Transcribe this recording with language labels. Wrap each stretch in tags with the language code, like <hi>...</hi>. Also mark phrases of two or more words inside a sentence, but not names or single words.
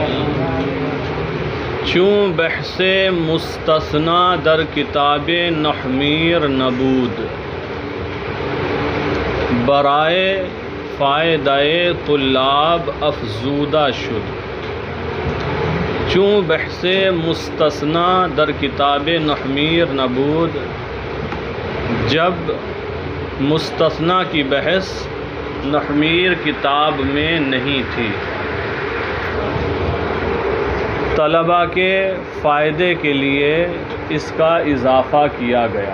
<fa>چون بحث مستثنا در کتاب نحمیر نبود، برائے فائدہ طلاب افزودہ شد۔ چون بحث مستثنا در کتاب نحمیر نبود،</fa> <ur>جب مستثنا کی بحث نحمیر کتاب میں نہیں تھی، طلباء کے فائدے کے لیے اس کا اضافہ کیا گیا۔</ur>